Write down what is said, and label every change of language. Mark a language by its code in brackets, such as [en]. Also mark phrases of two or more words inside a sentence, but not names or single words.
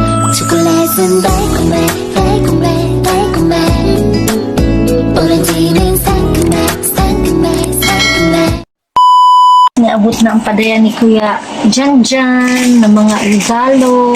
[ko] 초콜릿은 달콤해 달콤해 달콤해 오렌지는 상큼해 상큼해 상큼해. [tl] Naabot na ang padaya ni Kuya Janjan ng mga regalo.